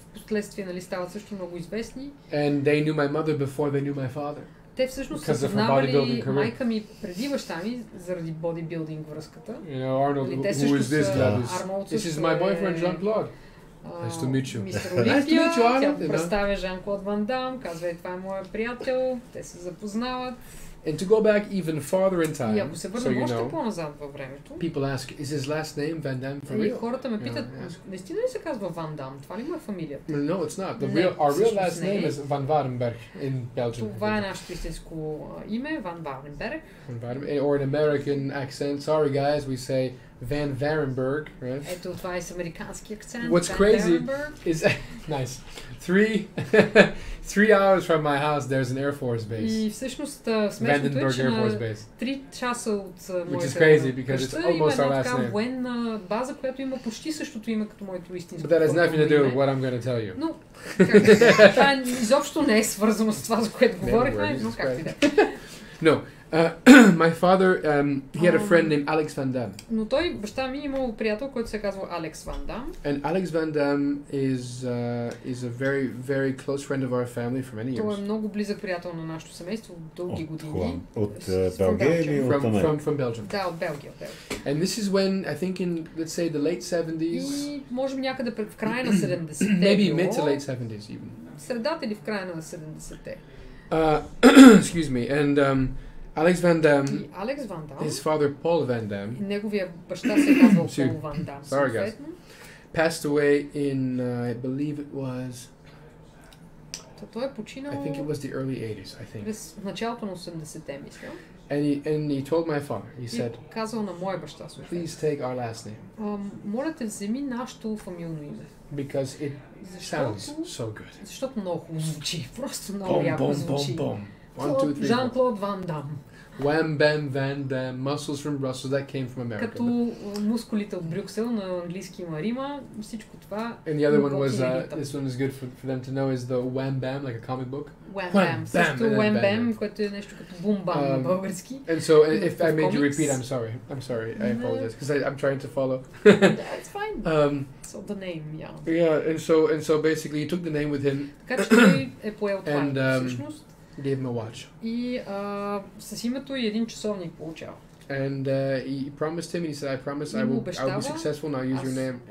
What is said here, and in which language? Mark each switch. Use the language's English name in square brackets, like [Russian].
[Bulgarian] Впоследствие нали стават също много известни. [English] And they knew my mother before they knew my father. [Bulgarian] Те всъщност са познавали майка ми преди баща ми заради бодибилдинг връзката. [English] You know, Arnold, who is this? This is my boyfriend Jean-Claude. Nice to meet you. [Bulgarian] Мистер Олимпия, тя представя Жан-Клод Ван Дам, казва, това е моят приятел, те се запознават. [English] And to go back even farther in time, [Bulgarian] и ако се върнем още по-назад във времето, [English] people ask, is his last name Van Damme for real? [Bulgarian] И хората ме питат, наистина ли се казва Ван Дам? Това ли му е фамилията? [English] No, it's not. Our real last name is Van Varenberg in Belgium. [Bulgarian] Това е нашето истинско име, Ван Варенберг. [English] Or an American accent. Sorry guys, we say Van Varenberg, right? [Bulgarian] Ето, това е с американски акцент. [English] What's crazy is nice. 3 hours from my house, there's an Air Force base. [Bulgarian] И всъщност смешното е, че на 3 часа от моята къща има една така военна база, която има почти същото име като моето истинско. [English] But that has nothing to do with what I'm going to tell you. [Bulgarian] Но това изобщо не е свързано с това, за което говорихме, но както и да. [English] No. My father, he had a friend named Alex Van Damme. [Bulgarian] Но той, баща ми, имал приятел, който се казва Алекс Ван Дам. [English] And Alex Van Damme is a very, very close friend of our family for many years. Той е много близък приятел на нашето семейство дълги години. [Bulgarian] От Белгия или от Америка? [English] From Belgium. [Bulgarian] Да, от Белгия. [English] And this is when, I think in, let's say, the late 70s. [Bulgarian] И може би някъде в края на 70-те. [English] Maybe mid to late 70s even. [Bulgarian] Средата или в края на 70-те. [English] Excuse me. And Alex Van Damme, his father Paul Van Damme, [Bulgarian] неговия баща се казвал Пол Ван Дам. [English] Sorry guys. Passed away in, I believe it was. [Bulgarian] Той е починал. [English] I think it was the early 80s, I think. [Bulgarian] През началото на 80-те, мисля. [English] And he told my father, he said, [Bulgarian] казал на моя баща, [English] please take our last name. [Bulgarian] Моля те, вземи нашето фамилно име. [English] Because it sounds so good. [Bulgarian] Защото много хубаво звучи. Просто много яко звучи. Жан-Клод Ван Дам. [English] Wham Bam Van Dam, muscles from Brussels, that came from America. [Bulgarian] Като мускулите от Брюксел, на английски има Рима, всичко това. [English] And the other one was, this one is good for them to know, is the Wham Bam, like a comic book. [Bulgarian] Wham Bam, също Wham Bam, което е нещо като Boom Bam на български. [English] And so, if I made you repeat, I'm sorry, I apologize, because I'm trying to follow. It's fine. So the name, yeah. Yeah, and so basically he took the name with him. [Bulgarian] Така че той е поел това, всъщност. [English] Gave him a watch. [Bulgarian] И с името и един часовник получава. [English] And he promised him, and he said, I promise I will be successful, and I'll use your name.